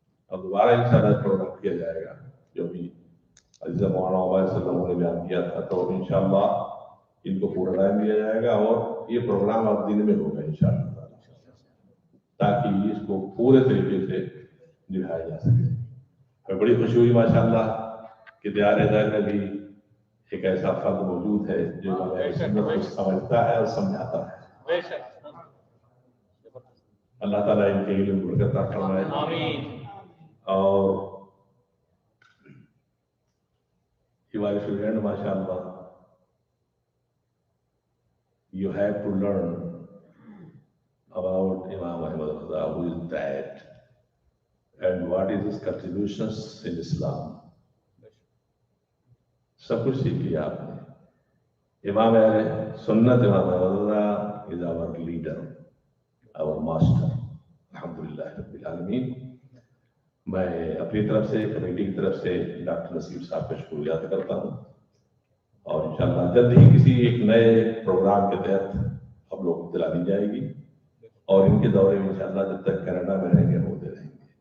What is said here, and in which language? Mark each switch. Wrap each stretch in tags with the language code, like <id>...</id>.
<ur>اب دوبارہ انشاءاللہ پروگرام کیا جائے گا جو بھی عزیزہ مولانا عبید صلی اللہ علیہ وسلم نے بیان کیا تھا، تو انشاءاللہ ان کو پورا ٹائم دیا جائے گا اور یہ پروگرام اب دن میں ہوگا انشاءاللہ، تاکہ اس کو پورے طریقے سے نبھایا جا سکے. ہمیں بڑی خوشی ہوئی ماشاءاللہ کہ دیار غیر میں بھی ایک ایسا فرد موجود ہے جو سنت کو سمجھتا ہے اور سمجھاتا ہے. بے شک. اللہ تعالیٰ ان کے علم میں برکت عطا فرمائے. آمین.</ur> <en>اور you are a student, mashallah, you have to learn about Imam Ahmad Reza, who is that, and what is his contributions in Islam.</en> <ur>سب کچھ سیکھ لیا آپ نے.</ur> <en>امام سنت امام احمد رضا is our leader, our master.</en> <ur>الحمدللہ رب العالمین. میں اپنی طرف سے، کمیٹی کی طرف سے ڈاکٹر نصیب صاحب کا شکریہ ادا کرتا ہوں، اور انشاءاللہ جلد ہی کسی ایک نئے پروگرام کے تحت ہم لوگ اطلاع دی جائے گی، اور ان کے دورے میں انشاءاللہ جب تک کینیڈا میں رہیں گے ہوتے رہیں گے.</ur>